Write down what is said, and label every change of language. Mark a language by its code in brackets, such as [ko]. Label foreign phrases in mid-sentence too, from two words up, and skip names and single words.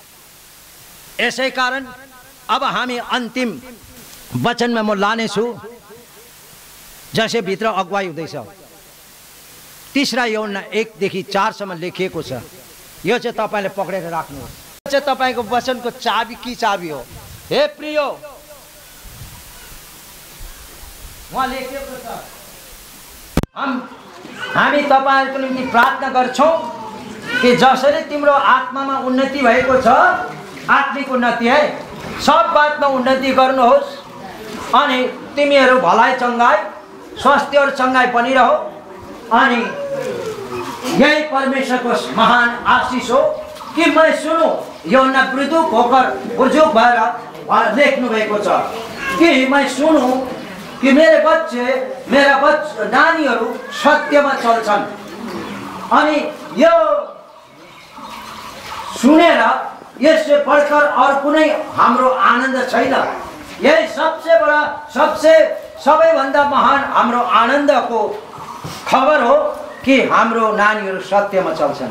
[ne] यसै कारण अब हामी अन्तिम वचनमा म लानेछु जसै भित्र अगुवाई हुँदैछ। 3 यूहन्ना 1देखि 4 सम्म लेखिएको छ। यो चाहिँ तपाईले पक्रेर राख्नुहोस्। यो चाहिँ तपाईको वचनको चाबी की चाबी हो। हे प्रियो, वहाँ लेखिएको छ हामी तपाईहरुको निम्ति प्रार्थना गर्छौं कि जसरी तिम्रो आत्मामा उन्नति भएको छ, आत्मिक उन्नति है, सब बातमा उन्नति गर्नुहोस् अनि तिमीहरू भलाइ चंगाई, स्वास्थ्य और चंगाई बनिरहो। अनि यही परमेश्वरको महान आशीष हो कि मैं सुनु। यूहन्ना बुजुर्ग भएर लेख्नु भएको छ कि मैं सुनु कि मेरा नानीहरू सत्यमा चल्छन्। अनि यो सुनेर यसले बढकर अरू कुनै हाम्रो आनन्द छैन। यही सबैभन्दा महान हाम्रो आनन्दको खबर हो कि हाम्रो नानीहरू सत्यमा चल्छन्।